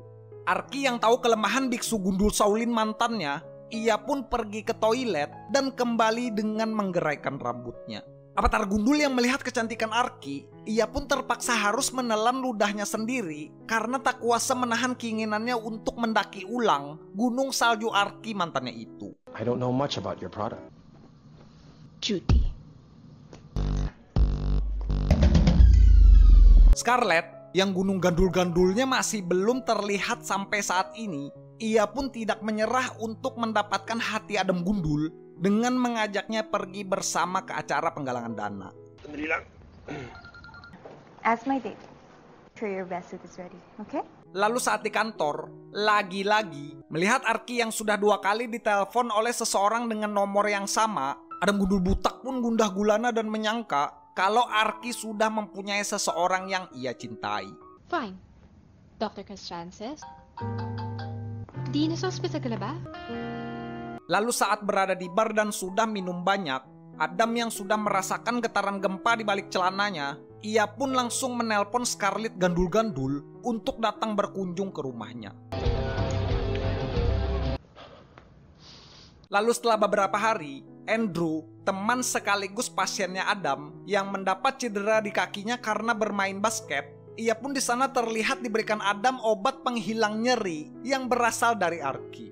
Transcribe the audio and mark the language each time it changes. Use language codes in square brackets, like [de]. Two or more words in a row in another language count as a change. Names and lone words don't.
[id] Arki yang tahu kelemahan Biksu Gundul Shaolin mantannya, ia pun pergi ke toilet dan kembali dengan menggeraikan rambutnya. Avatar Gundul yang melihat kecantikan Arki, ia pun terpaksa harus menelan ludahnya sendiri karena tak kuasa menahan keinginannya untuk mendaki ulang gunung salju Arki mantannya itu. [en] I don't know much about your product. Duty. [id] Scarlett, yang gunung gandul-gandulnya masih belum terlihat sampai saat ini, ia pun tidak menyerah untuk mendapatkan hati Adam Gundul dengan mengajaknya pergi bersama ke acara penggalangan dana. [en] As my date. Sure your best suit is ready, okay? [id] Lalu saat di kantor, lagi-lagi melihat Arki yang sudah 2 kali ditelepon oleh seseorang dengan nomor yang sama, Adam Gundul butak pun gundah gulana dan menyangka kalau Arki sudah mempunyai seseorang yang ia cintai. [en] Fine. Dr. Castrances? [tl] Di nasa hospital ka na ba? [id] Lalu saat berada di bar dan sudah minum banyak, Adam yang sudah merasakan getaran gempa di balik celananya, ia pun langsung menelpon Scarlett gandul-gandul untuk datang berkunjung ke rumahnya. Lalu setelah beberapa hari, Andrew, teman sekaligus pasiennya Adam yang mendapat cedera di kakinya karena bermain basket, ia pun di sana terlihat diberikan Adam obat penghilang nyeri yang berasal dari Arki.